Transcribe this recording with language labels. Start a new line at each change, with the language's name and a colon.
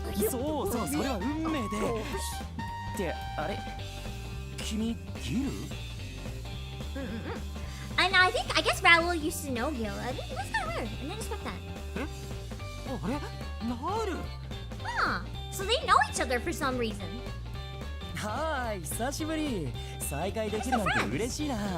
Japanese: そうそれは運命でってあれ君ギル
English: And I guess Raul used to know Gil. That's kind of weird. I didn't expect that.
Japanese: あれナル
English: Huh. So they know each other for some reason.
Japanese: はい久しぶり再会できるなんて嬉しいな